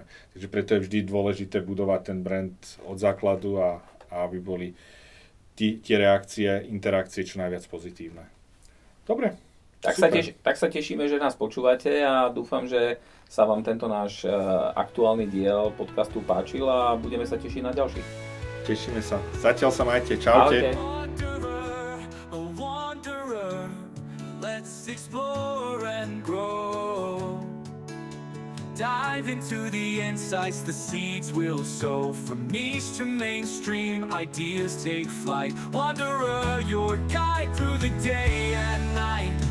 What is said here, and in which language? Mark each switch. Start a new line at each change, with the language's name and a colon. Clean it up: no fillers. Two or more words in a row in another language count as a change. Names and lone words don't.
Slovak: Takže preto je vždy dôležité budovať ten brand od základu a aby boli tie reakcie, interakcie čo najviac pozitívne. Dobre. Tak sa tešíme, že nás počúvate a dúfam, že sa vám tento náš aktuálny diel podcastu páčil a budeme sa tešiť na ďalší. Tešíme sa. Zatiaľ sa majte. Čaute.
English: Let's explore and grow. Dive into the insights the seeds will sow. From niche to mainstream, ideas take flight. Wanderer, your guide through the day and night.